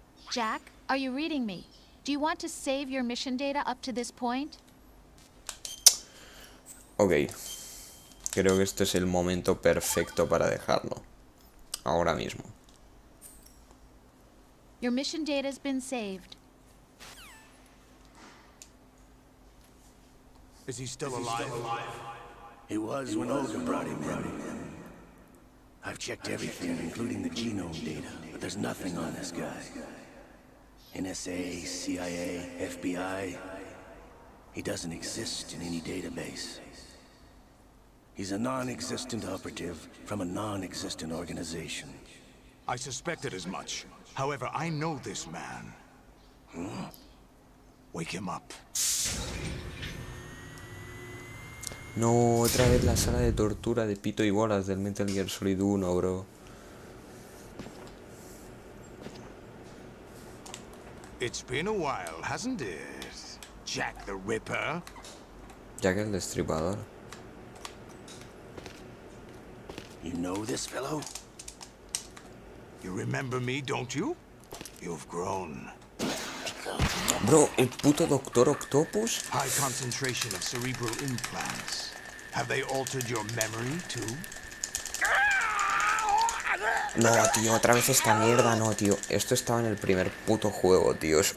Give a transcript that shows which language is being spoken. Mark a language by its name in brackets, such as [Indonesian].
[English] Jack, are you reading me? Do you want to save your mission data up to this point? Ok. [Spanish] Creo que este es el momento perfecto para dejarlo. Ahora mismo. [English] Your mission data's been saved. Is he still alive? He was when Olga brought him in. I've checked everything, including the genome data, but there's nothing on this guy. NSA, CIA, FBI. He doesn't exist in any database. He's a non-existent operative from a non-existent organization. I suspected as much. However, I know this man. Wake him up. [Spanish] No, otra vez la sala de tortura de pito y bolas del Metal Gear Solid 1, bro. [English] It's been a while, hasn't it? Jack the Ripper. [Spanish] Jack el Destripador. [English] You know this fellow? You remember me, don't you? You've grown. [Spanish] Bro, el puto Doctor Octopus. [English] High concentration of cerebral implants. Have they altered your memory, too? [Spanish] No, tío, otra vez esta mierda, no, tío. Esto estaba en el primer puto juego, tío.